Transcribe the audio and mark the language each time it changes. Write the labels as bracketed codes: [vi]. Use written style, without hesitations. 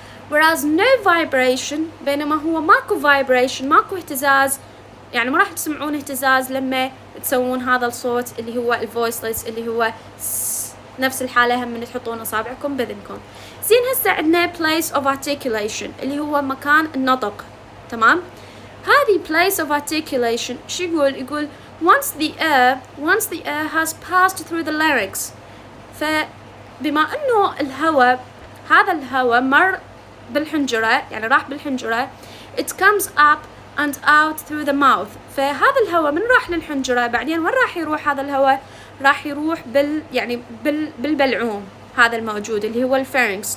[en] whereas no vibration، [ar] بينما هو ماكو vibration ماكو اهتزاز، يعني ما راح تسمعون اهتزاز لما تسوون هذا الصوت اللي هو الفويسلس اللي هو نفس الحالة هم من تحطون أصابعكم بأذنكم. زين هسه عندنا place of articulation اللي هو مكان النطق. تمام؟ هذه [en] place of articulation [ar] شو يقول [en] once the air has passed through the larynx. [ar] فبما انه هذا الهواء مر بالحنجرة، يعني راح بالحنجرة [en] it comes up and out through the mouth. [ar] فهذا الهواء من راح للحنجرة بعدين وين راح يروح هذا الهواء؟ راح يروح بالبلعوم هذا الموجود اللي هو الفارنكس.